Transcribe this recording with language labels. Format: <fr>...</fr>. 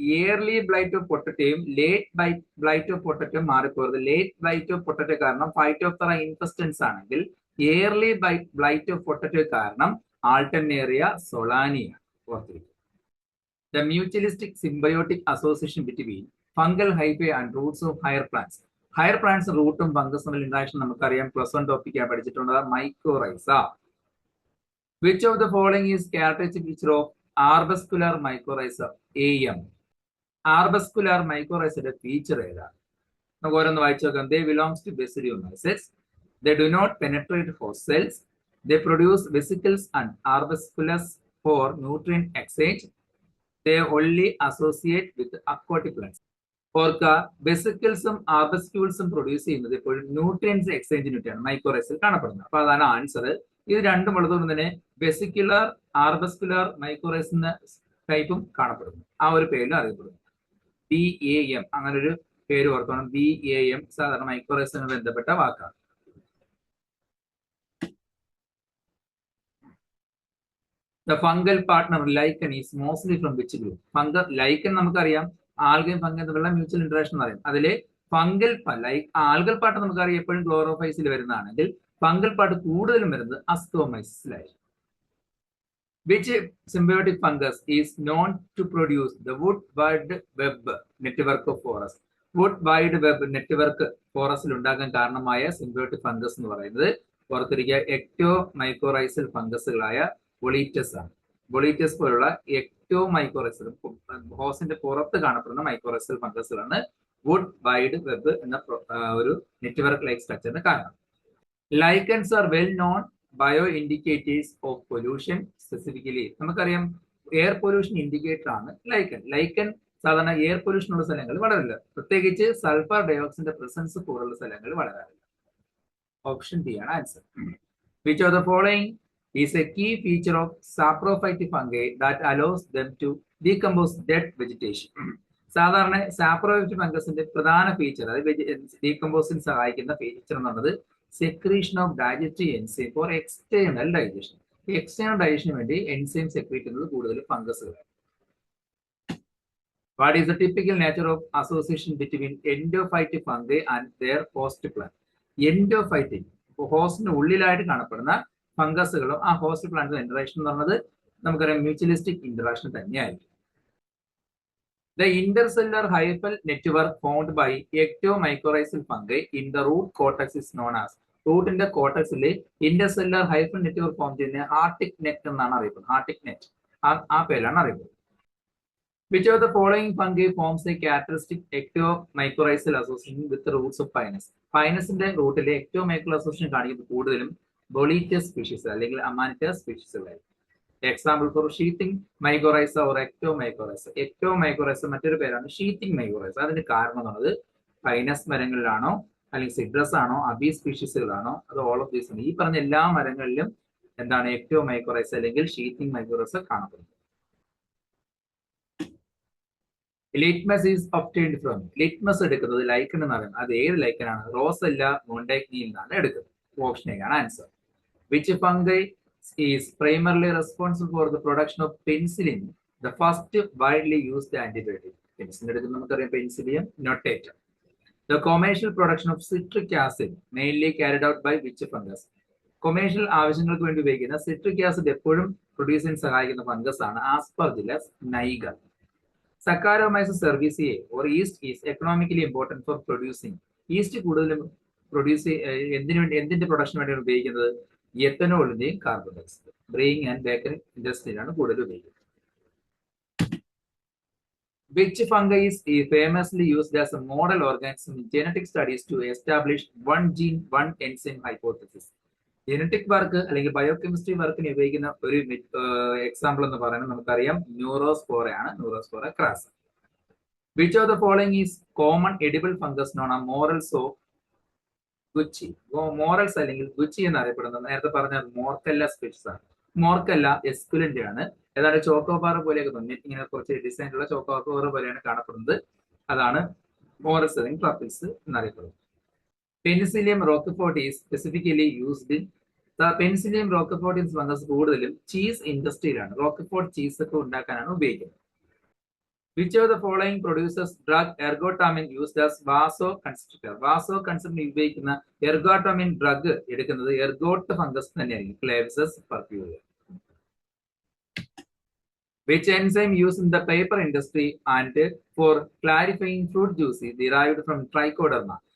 <en>Early blight of potato, late blight of potato</en> <ml>മാറിപ്പോയത്.</ml> <en>Late blight of potato</en> <ml>കാരണം Phytophthora infestans ആണെങ്കിൽ</ml> <en>early blight of potato</en> <ml>കാരണം Alternaria solani. ഓർത്തിരിക്കുക.</ml> <en>The mutualistic symbiotic association between fungal hyphae and roots of higher plants.</en> <ml>Higher plants റൂട്ടും ഫംഗസും interaction നമുക്കറിയാം. Plus one ടോപ്പിക്കാണ് പഠിച്ചിട്ടുള്ളത്. Mycorrhiza.</ml> <en>Which of the following is characteristic feature of arbuscular mycorrhiza? AM.</en> <ml>Arbuscular മൈക്കോറൈസയുടെ feature ഏതാണ്? നമുക്ക് ഓരോന്ന് വായിച്ചു നോക്കാം.</ml> <en>They belongs to Basidiomycetes. They do not penetrate host cells. They produce vesicles and arbusculus for nutrient exchange. They only associate with aquatic plants.</en> <ml>ഓർക്ക, വെസിക്കിൾസും ആർബസ്ക്യൂൾസും produce ചെയ്യുന്നത് എപ്പോഴും nutrients എക്സ്ചേഞ്ചിന് വേണ്ടിയാണ് മൈക്കോറൈസിൽ കാണപ്പെടുന്നത്. അപ്പൊ അതാണ് ആൻസർ. ഇത് രണ്ടും ഉള്ളതുകൊണ്ട് തന്നെ വെസിക്കുലർ ആർബസ്കുലർ മൈക്കോറൈസ് എന്ന ടൈപ്പും കാണപ്പെടുന്നു. ആ ഒരു പേരിൽ അറിയപ്പെടുന്നു. BAM, അങ്ങനെ ഒരു പേര് ഓർക്കണം. BAM സാധാരണ മൈക്കോറൈസിന് ബന്ധപ്പെട്ട വാക്കാണ്.</ml> <en>The fungal partner lichen is mostly from which group?</en> <ml>Fungal lichen നമുക്കറിയാം, ആൽഗയും ഫംഗൽ തമ്മിലുള്ള മ്യൂച്വൽ ഇന്ററാക്ഷൻ എന്ന് പറയും. അതില് ഫംഗൽ ആൽഗൽ പാട്ട് നമുക്കറിയാം എപ്പോഴും ക്ലോറോഫൈസിൽ വരുന്നതാണെങ്കിൽ ഫംഗൽ പാട്ട് കൂടുതലും വരുന്നത് അസ്കോമൈസിലായിരിക്കും.</ml> <en>Which symbiotic fungus is known to produce the wood wide web network of forest? wood wide web network</en> <ml>ഫോറസ്റ്റിൽ ഉണ്ടാകാൻ കാരണമായ സിംബയോട്ടിക് ഫംഗസ് എന്ന് പറയുന്നത് പുറത്തിരിക്കുക എക്ടോ മൈക്കോറൈസൽ ഫംഗസുകളായ ബൊളീറ്റസ് ആണ്. ബൊളീറ്റസ് പോലുള്ള എക്ടോ മൈക്കോറൈസൽ ഹോസിന്റെ പുറത്ത് കാണപ്പെടുന്ന മൈക്കോറൈസൽ ഫംഗസുകളാണ് വുഡ് വൈഡ് വെബ് എന്ന ഒരു നെറ്റ്വർക്ക് ലൈക്ക് സ്ട്രക്ചറിന് കാരണം.</ml> <en>Lichens are well known bio indicators of pollution.</en> <ml>Specifically നമുക്കറിയാം എയർ പൊല്യൂഷൻ ഇൻഡിക്കേറ്റർ ആണ് ലൈക്കൻ. ലൈക്കൻ സാധാരണ എയർ പൊല്യൂഷൻ ഉള്ള സ്ഥലങ്ങളിൽ വളരില്ല, പ്രത്യേകിച്ച് സൾഫർ ഡയോക്സൈഡിന്റെ പ്രസൻസ് കൂടുതലുള്ള സ്ഥലങ്ങളിൽ വളരാറില്ല. ഓപ്ഷൻ ഡി ആണ് answer.</ml> <en>Which of the following is a key feature of saprophytic fungi that allows them to decompose dead vegetation?</en> <ml>സാധാരണ സാപ്രോഫൈറ്റിക് ഫംഗസിന്റെ പ്രധാന ഫീച്ചർ, അതായത് ഡീകമ്പോസിന് സഹായിക്കുന്ന ഫീച്ചർ എന്ന് പറയുന്നത്</ml> <en>Secretion of digestive enzyme for external digestion.</en> <ml>External digestion വേണ്ടി enzyme secrete ചെയ്യുന്നത് കൂടുതൽ ഫംഗസുകളാണ്.</ml> <en>What is the typical nature of association between endophytic fungi and their host plant?</en> <ml>Endophytic, ഹോസ്റ്റിന് ഉള്ളിലായിട്ട് കാണപ്പെടുന്ന ഫംഗസുകളും ആ ഹോസ്റ്റ് പ്ലാന്റിന്റെ ഇന്ററാക്ഷൻ എന്ന് പറയുന്നത് നമുക്കറിയാം മ്യൂച്വലിസ്റ്റിക് ഇന്ററാക്ഷൻ തന്നെയായിരിക്കും.</ml> <en>The intercellular hyphal network formed by ectomycorrhizal fungi in the root cortex is known as.</en> <ml>റൂട്ടിന്റെ കോർട്ടക്സിലെ intercellular hyphal network form ചെയ്യുന്ന ഹാർട്ടിക് net എന്നാണ് അറിയപ്പെടുന്നത്. ഹാർട്ടിക് നെറ്റ് ആ പേരിലാണ് അറിയപ്പെടുന്നത്.</ml> <en>Which of the following fungi forms a characteristic ectomycorrhizal association with the roots of Pinus?</en> <ml>പൈനസിന്റെ റൂട്ടിലെ</ml> <en>ectomycorrhizal association</en> <ml>കാണിക്കുന്നത് കൂടുതലും ബൊളീറ്റസ് species അല്ലെങ്കിൽ അമാനിറ്റസ് സ്പീഷീസുകളായിരിക്കും.</ml> <en>Example for sheathing mycorrhiza or ectomycorrhiza.</en> <ml>എക്ടോമൈക്കോറൈസ മറ്റൊരു പേരാണ് ഷീത്തിങ് മൈക്കോറൈസ. അതിന്റെ കാരണം എന്നുള്ളത് പൈനസ് മരങ്ങളിലാണോ അല്ലെങ്കിൽ സിട്രസ് ആണോ അബി സ്പീഷീസുകളാണോ അത്</ml> <en>all of these</en> <ml>ആണ്. ഈ പറഞ്ഞ എല്ലാ മരങ്ങളിലും എന്താണ് എക്ടോമൈക്കോറൈസ അല്ലെങ്കിൽ ഷീത്തിങ് മൈക്കോറൈസ കാണപ്പെടുന്നത്.</ml> <en>Litmus is obtained from.</en> <ml>Litmus എടുക്കുന്നത് ലൈക്കൻ എന്ന് പറയുന്നത് അത് ഏത് ലൈക്കനാണ്? റോസല്ല മോണ്ടൈഗ്നിയിൽ നിന്നാണ് എടുക്കുന്നത്. ഓപ്ഷൻ എ ആണ് answer.</ml> <en>Which fungi is primarily responsible for the production of penicillin, the first widely used antibiotic?</en> <ml>Penicillin എടുക്കുന്നത് നമുക്കറിയാം penicillium notatum.</ml> <en>The commercial production of citric acid mainly carried out by which fungus?</en> <ml>Commercial ആവശ്യങ്ങൾക്ക് വേണ്ടി ഉപയോഗിക്കുന്ന citric acid എപ്പോഴും produce ചെയ്യാൻ സഹായിക്കുന്ന fungus ആണ് aspergillus niger.</ml> <en>Saccharomyces cerevisiae or yeast is economically important for producing.</en> <ml>East കൂടുതലും പ്രൊഡ്യൂസ് എന്തിന്റെ പ്രൊഡക്ഷന് വേണ്ടിയാണ് ഉപയോഗിക്കുന്നത്? എത്തനോളിന്റെയും കാർബൺ ഡയോക്സൈഡ് ബ്രെയിങ് ആൻഡ് ബേക്കറി ഇൻഡസ്ട്രിയിലാണ് കൂടുതൽ ഉപയോഗിക്കുന്നത്.</ml> <en>Which fungi is famously used as a model organism in genetic studies to establish one gene one enzyme hypothesis?</en> <ml>Genetic work അല്ലെങ്കിൽ biochemistry വർക്കിന് ഉപയോഗിക്കുന്ന ഒരു എക്സാമ്പിൾ എന്ന് പറയുന്നത് നമുക്കറിയാം ന്യൂറോസ്പോറയാണ്. Neurospora ക്രാസ.</ml> <en>Which of the following is common edible fungus known as morels of gucchi?</en> <ml>Morals അല്ലെങ്കിൽ Gucci എന്നറിയപ്പെടുന്നത് നേരത്തെ പറഞ്ഞ മോർക്കല്ല സ്പീഷീസ് ആണ്. മോർക്കല്ല, എസ്കുലന്റ് ആണ്. ഏതാണ്ട് ചോക്കോബാർ പോലെയൊക്കെ തോന്നി, ഇങ്ങനെ കുറച്ച് ഡിസൈനുള്ള ചോക്കോബാർ പോലെയാണ് കാണപ്പെടുന്നത്. അതാണ് മോറസറിങ് ട്രഫിൾസ് എന്നറിയപ്പെടുന്നത്.</ml> <en>penicillium roquefort is specifically used in</en> <ml>Penicillium റോക്ക്ഫോർട്ടിൻസ് fungus കൂടുതലും ചീസ് ഇൻഡസ്ട്രിയിലാണ്. റോക്ക്ഫോർട്ട് ചീസ് ഒക്കെ ഉണ്ടാക്കാനാണ് ഉപയോഗിക്കുന്നത്.</ml> <en>Which of the following produces drug ergotamine used as vasoconstrictor?</en> <ml>Vasoconstrictor ഉപയോഗിക്കുന്ന എർഗോട്ടാമിൻ ഡ്രഗ് എടുക്കുന്നത് എർഗോട്ട് ഫംഗസ് തന്നെയായിരിക്കും, ക്ലേവ്സസ് പർപ്യൂരിയ.</ml> <en>Which enzyme used in the paper industry and for clarifying fruit juice is derived from trichoderma?</en>